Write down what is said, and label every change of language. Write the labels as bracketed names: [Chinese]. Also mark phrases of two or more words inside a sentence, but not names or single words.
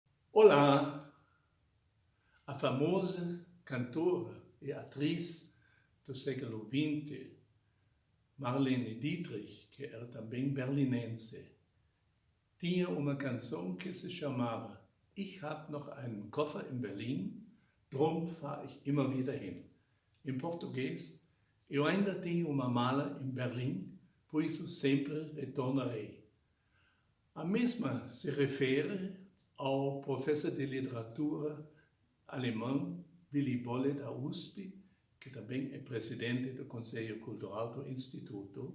[Portuguese] Olá! A famosa cantora e atriz do século XX, Marlene Dietrich, que era também berlinense, tinha uma canção que se chamava Ich hab noch einen Koffer in Berlin, drum fahr ich immer wieder hin. Em português, eu ainda tenho uma mala em Berlim, por isso sempre retornarei. A mesma se refere ao professor de literatura alemão Willy Bolle da USP, que também é presidente do Conselho Cultural do Instituto.